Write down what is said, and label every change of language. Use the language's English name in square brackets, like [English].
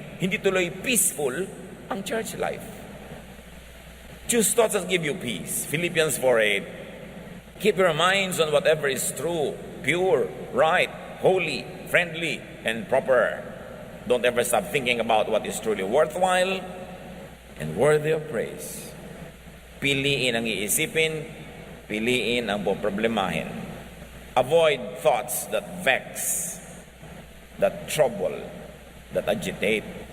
[Filipino] Hindi tuloy [English] peaceful ang church life. Choose thoughts that give you peace. Philippians 4:8. Keep your minds on whatever is true, pure, right, holy, friendly, and proper. Don't ever stop thinking about what is truly worthwhile and worthy of praise. [Filipino] Piliin ang iisipin, piliin ang problemahin. [English] Avoid thoughts that vex, that trouble, that agitate.